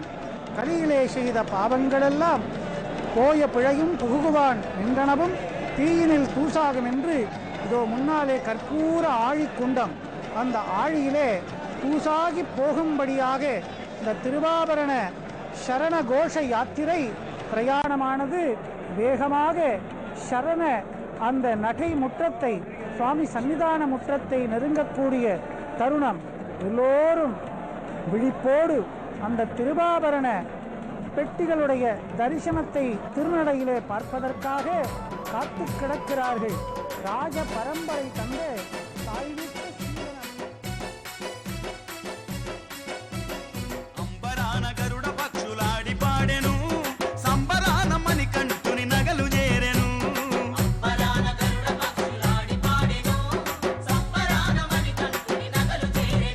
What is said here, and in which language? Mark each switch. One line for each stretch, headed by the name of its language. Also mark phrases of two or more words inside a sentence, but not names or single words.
Tamil: கலியிலே செய்த பாவங்களெல்லாம் போய பிழையும் புகுகுவான் நின்றனவும் தீயினில் தூசாகும் என்று இதோ முன்னாலே கற்பூர ஆழிக்குண்டம், அந்த ஆழியிலே தூசாகி போகும்படியாக இந்த திருவாபரண சரண கோஷ யாத்திரை பிரயாணமானது வேகமாக சரண அந்த நகை முற்றத்தை, சுவாமி சன்னிதான முற்றத்தை நெருங்கக்கூடிய தருணம். எல்லோரும் விழிப்போடு அந்த திருவாபரண பெட்டிகளுடைய தரிசனத்தை திருநடையிலே பார்ப்பதற்காக காத்து கிடக்கிறார்கள். ராஜ பரம்பரை தந்த தாய்விட்ட
Telugu: అంబరాన గరుడ పక్షులాడి పాడెను, సంబరాన మణికంఠుని నగలు చేరెను. అంబరాన గరుడ పక్షులాడి పాడెను, సంబరాన మణికంఠుని నగలు చేరెను.